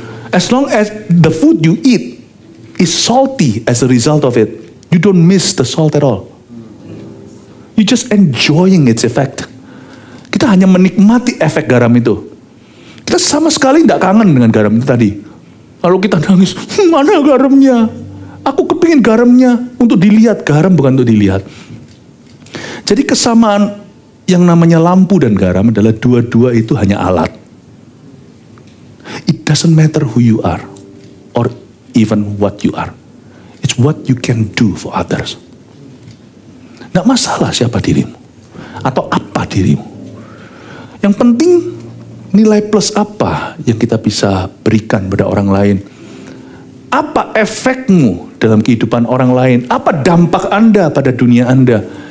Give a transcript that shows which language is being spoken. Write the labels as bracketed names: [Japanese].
[English] As long as the food you eat is salty as a result of it, you don't miss the salt at all. You just enjoying its effect. [Indonesian] Kita hanya menikmati efek garam itu. Kita sama sekali tidak kangen dengan garam itu tadi. Lalu kita nangis, mana garamnya? Aku kepingin garamnya untuk dilihat. Garam bukan untuk dilihat. Jadi kesamaan yang namanya lampu dan garam adalah dua-dua itu hanya alat. [English] It doesn't matter who you are or even what you are. It's what you can do for others. [Indonesian] Tidak masalah siapa dirimu atau apa dirimu. Yang penting nilai plus apa yang kita bisa berikan pada orang lain. Apa efekmu dalam kehidupan orang lain? Apa dampak Anda pada dunia Anda?